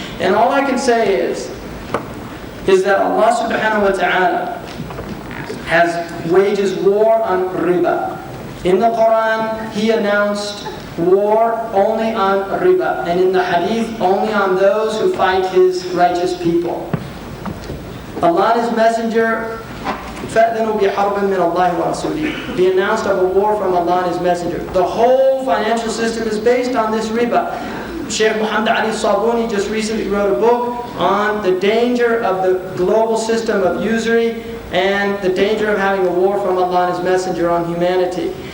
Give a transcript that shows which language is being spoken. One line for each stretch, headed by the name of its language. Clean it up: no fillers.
English: And all I can say is that Allah subhanahu wa ta'ala wages war on riba. In the Quran, He announced war only on riba, and in the hadith, only on those who fight His righteous people. Allah and His Messenger,
Arabic: فَأْذِنُوا بِحَرْبٍ مِّنَ اللَّهِ وَرَسُولِهِ.
English: The announced of a war from Allah and His Messenger. The whole financial system is based on this riba. Sheikh Muhammad Ali Sabuni just recently wrote a book on the danger of the global system of usury and the danger of having a war from Allah and His Messenger on humanity.